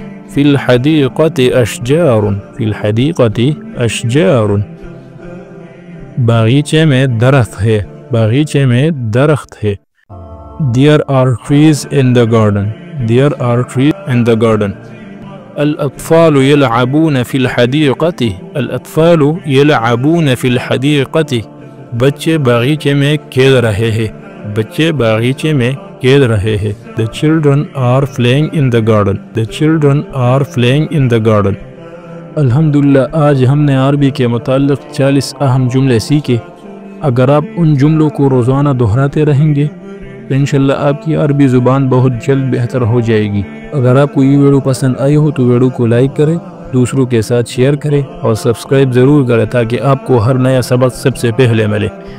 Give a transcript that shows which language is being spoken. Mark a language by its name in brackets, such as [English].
[Arabic] في الحديقة أشجار. في الحديقة أشجار. [Urdu] باغیچے میں درخت ہے. باغیچے میں درخت ہے. [English] There are trees in the garden. There are trees in the garden. [Arabic] الأطفال يلعبون في الحديقة. [Urdu] الأطفال يلعبون في الحديقة. بچے باغیچے میں کھیل رہے ہیں. بچے باغیچے میں کھیل رہے ہیں. [English] The children are playing in the garden. The children are playing in the garden. [Urdu] الحمدللہ آج ہم نے عربی کے متعلق 40 اہم جملے سیکھے. اگر آپ ان جملوں کو روزانہ دہراتے رہیں گے تو انشاءاللہ آپ کی عربی زبان بہت جلد بہتر ہو جائے گی. اگر آپ کو یہ ویڈیو پسند آئی ہو تو ویڈیو کو لائک کریں، دوسروں کے ساتھ شیئر کریں اور سبسکرائب ضرور کریں تاکہ آپ کو ہر نیا سبق سب سے پہلے ملے.